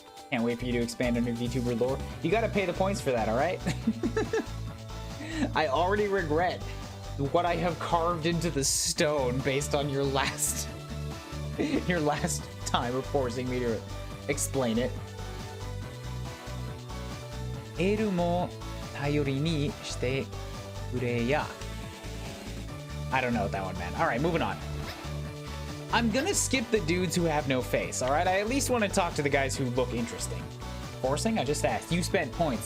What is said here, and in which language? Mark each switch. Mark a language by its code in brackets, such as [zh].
[en] Can't wait for you to expand on your VTuber lore. You gotta pay the points for that, alright? I already regret what I have carved into the stone based on your last time of forcing me to explain it. [ja] エルも頼りにしてくれや. [en] I don't know what that one meant. Alright, moving on. I'm gonna skip the dudes who have no face, alright? I at least want to talk to the guys who look interesting. Forcing? I just asked. You spent points.